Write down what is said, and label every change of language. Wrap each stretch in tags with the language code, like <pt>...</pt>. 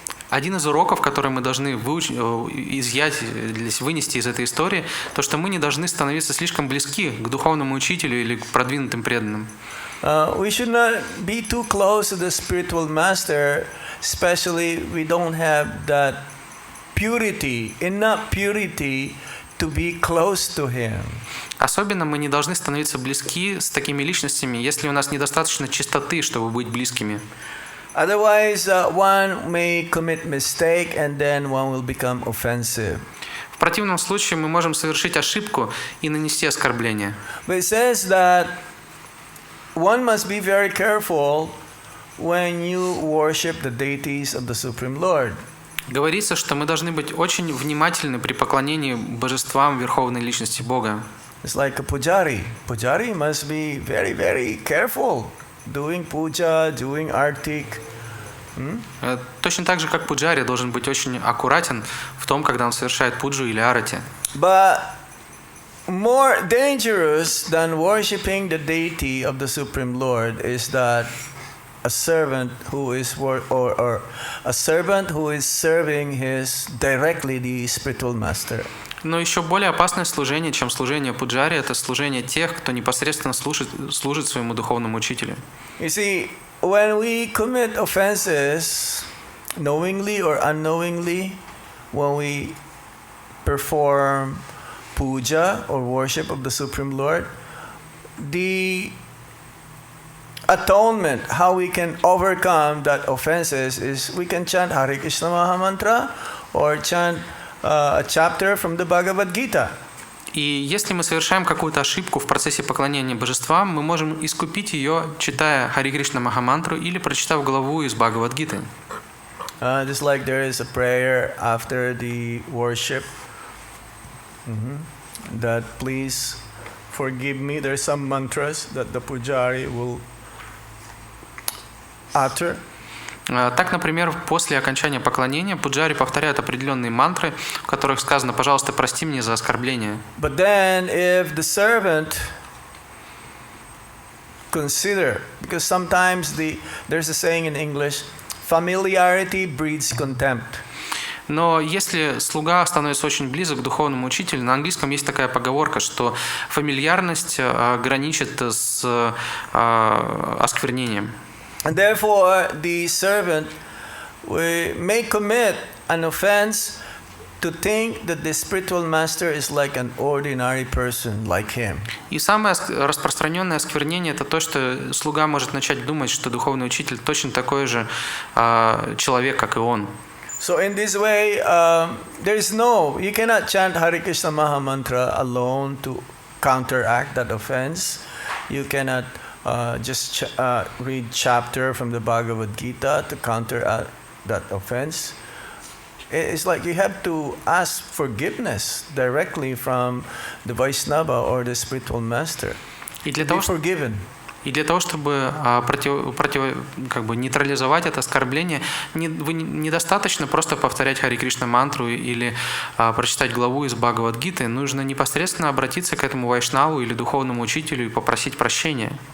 <ru>Один из уроков, который мы должны вынести из этой истории, то, что мы не должны становиться слишком близки к духовному учителю или к продвинутым преданным.</ru> <en>We should not be too close to the spiritual master, especially we don't have that enough purity to be close to him.</en> <ru>Особенно мы не должны становиться близки с такими личностями, если у нас недостаточно чистоты, чтобы быть близкими.</ru> <en>Otherwise, one may commit mistake and then one will become offensive.</en> <ru>В противном случае мы можем совершить ошибку и нанести оскорбление.</ru> <en>But it says that one must be very careful when you worship the deities of the Supreme Lord.</en> <ru>Говорится, что мы должны быть очень внимательны при поклонении божествам Верховной Личности Бога.</ru> <en>It's like a pujari. Pujari must be very, very careful doing puja, doing artik.</en> <ru>Точно так же, как пуджари должен быть очень аккуратен в том, когда он совершает пуджу или арати.</ru> <en>But more dangerous than worshiping the deity of the Supreme Lord is that a servant who is a servant who is serving directly the spiritual master.</en> <ru>Но еще более опасное служение, чем служение пуджари, это служение тех, кто непосредственно служит своему духовному учителю.</ru> <en>You see, when we commit offenses, knowingly or unknowingly, when we perform puja or worship of the Supreme Lord, the atonement, how we can overcome that offenses is we can chant Hare Krishna Maha Mantra or chant a chapter from the Bhagavad Gita.</en> <ru>И если мы совершаем какую-то ошибку в процессе поклонения божествам, мы можем искупить ее, читая Хари Кришна Махамантру или прочитав главу из Бхагавад-гиты.</ru> <en>Just like there is a prayer after the worship, that please forgive me. There are some mantras that the pujari will utter.</en> <ru>Так, например, после окончания поклонения пуджари повторяют определенные мантры, в которых сказано: «Пожалуйста, прости меня за оскорбление».</ru> <en>But then, if the servant consider, because sometimes there's a saying in English, familiarity breeds contempt.</en> <ru>Но если слуга становится очень близок к духовному учителю, на английском есть такая поговорка, что фамильярность граничит с осквернением.</ru> <en>And therefore, the servant may commit an offense to think that the spiritual master is like an ordinary person, like him.</en> <ru>И самое распространенное осквернение – это то, что слуга может начать думать, что духовный учитель точно такой же человек, как и он.</ru> <en>So in this way, you cannot chant Hare Krishna Maha Mantra alone to counteract that offense. you cannot just read chapter from the Bhagavad Gita to counter that offense. It's like you have to ask forgiveness directly from the Vaishnava or the spiritual master.</en> <ru>И для</ru> <en>Be</en> <ru>того,</ru> <en>forgiven.</en> <ru>И для того, чтобы нейтрализовать это оскорбление, недостаточно просто повторять Хари Кришна мантру или прочитать главу из Бхагавад-гиты. Нужно непосредственно обратиться к этому вайшнаву или духовному учителю и попросить прощения.</ru>